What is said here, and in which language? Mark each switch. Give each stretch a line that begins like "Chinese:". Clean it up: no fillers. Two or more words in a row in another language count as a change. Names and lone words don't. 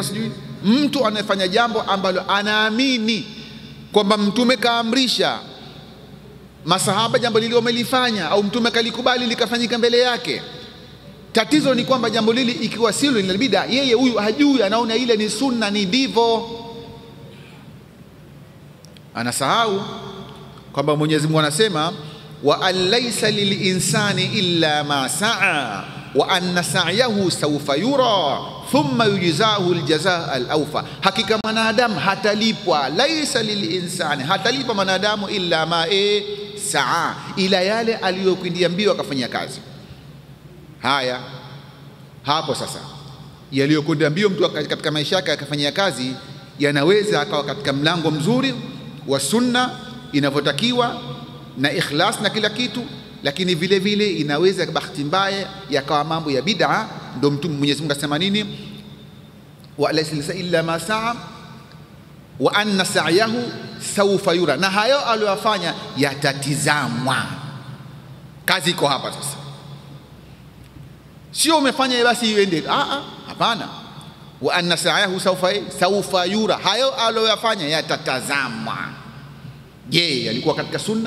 Swahili: Sijui mtu anayefanya jambo ambalo anaamini kwamba Mtume kaamrisha, masahaba jambo lile wamelifanya, au Mtume kalikubali likafanyika mbele yake. Tatizo ni kwamba jambo lile ikiwa silo ni bid'a, yeye huyu hajui, anaona ile ni sunna, ni ndivyo. Anasahau kwamba Mwenyezi Mungu anasema
Arabic: وأليس للإنسان إلا ما سعى وأن سعيه سوف يرى ثم يجزاه الجزاء الأوفى.
Swahili: Hakika mwanadamu hatalipwa,
Arabic: ليس للإنسان,
Swahili: hatalipwa mwanadamu
Arabic: إلا ما سعى,
Swahili: ila yale aliyokwindia mbio akafanya kazi. Haya, hapo sasa yaliyokwenda mbio mtu katika maisha yake akafanyia kazi, yanaweza akawa katika mlango mzuri wa sunna inavyotakiwa na ikhlas na kila kitu, lakini vile vile inaweza bahati mbaya yakawa mambo ya bid'a. Ndio Mtume Mwenyezi Mungu asema nini?
Arabic: وليس إلا ما سعى وأن سعيه سوف يرى,
Swahili: na hayo aliyofanya yatatizamwa. Kazi iko hapa sasa, sio umefanya basi iende. Hapana.
Arabic: وأن سعيه سوف يرى,
Swahili: hayo aliyofanya yatatazamwa. Je, yalikuwa katika sunna?